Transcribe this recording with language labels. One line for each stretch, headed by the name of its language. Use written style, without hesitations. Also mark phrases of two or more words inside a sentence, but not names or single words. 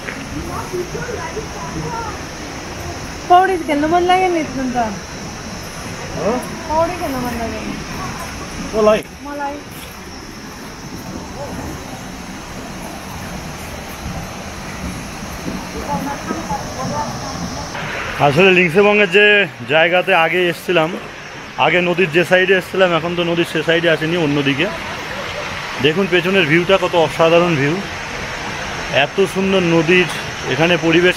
Nepali: पौड़ी खेल्नु मन लाग्यो नि त पौडी खेल्नु मन लाग्यो मलाई
Bangla: আসলে লিংসেবঙ্গের যে জায়গাতে আগে এসেছিলাম, আগে নদীর যে সাইডে এসেছিলাম, এখন তো নদীর সে সাইডে আসেনি, অন্যদিকে। দেখুন পেছনের ভিউটা কত অসাধারণ ভিউ, এত সুন্দর নদীর এখানে পরিবেশ।